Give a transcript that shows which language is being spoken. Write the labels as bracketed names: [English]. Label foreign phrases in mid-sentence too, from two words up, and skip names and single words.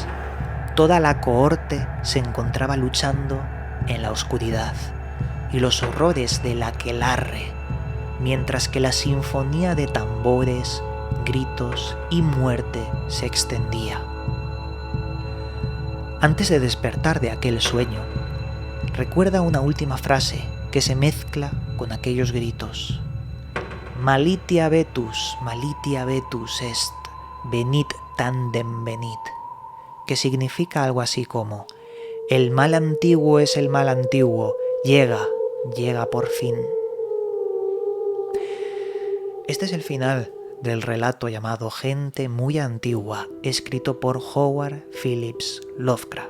[Spanish] Toda la cohorte se encontraba luchando en la oscuridad y los horrores del aquelarre mientras que la sinfonía de tambores, gritos y muerte se extendía. Antes de despertar de aquel sueño, recuerda una última frase que se mezcla con aquellos gritos. [Latin] Malitia vetus est, venit tandem venit, [Spanish] que significa algo así como: el mal antiguo es el mal antiguo, llega por fin. Este es el final del relato llamado Gente muy antigua, escrito por Howard Phillips Lovecraft.